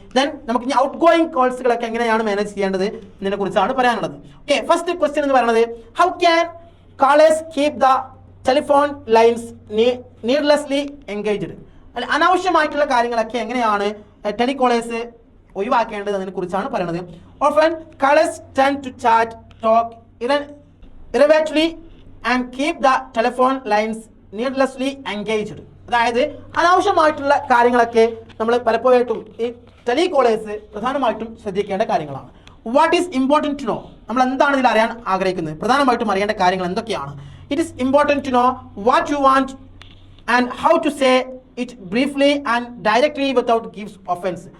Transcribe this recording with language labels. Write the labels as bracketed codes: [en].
[ml] Then നമുക്ക് ഇനി out going കോൾസുകളൊക്കെ എങ്ങനെയാണ് മാനേജ് ചെയ്യേണ്ടത് എന്നതിനെ കുറിച്ചാണ് പറയാനുള്ളത്. [en] okay, first question [ml] എന്ന് പറയുന്നത് [en] How can callers keep the telephone lines needlessly engaged. [ml] അനാവശ്യമായിട്ടുള്ള കാര്യങ്ങളൊക്കെ എങ്ങനെയാണ് ടെലികോളേഴ്സ് ഒഴിവാക്കേണ്ടത് എന്നതിനെ കുറിച്ചാണ് പറയുന്നത്. [en] Often callers tend to chat talk irreverently and keep the telephone lines needlessly engaged. [ml] അതായത് അനാവശ്യമായിട്ടുള്ള കാര്യങ്ങളൊക്കെ നമ്മൾ പലപ്പോഴായിട്ടും ഈ ടെലികോളേഴ്സ് പ്രധാനമായിട്ടും ശ്രദ്ധിക്കേണ്ട കാര്യങ്ങളാണ്. [en] what is important to know, [ml] നമ്മൾ എന്താണ് ഇതിൽ അറിയാൻ ആഗ്രഹിക്കുന്നത്, പ്രധാനമായിട്ടും അറിയേണ്ട കാര്യങ്ങൾ എന്തൊക്കെയാണ്. [en] It is important to know what you want and how to say it briefly and directly without gives offence.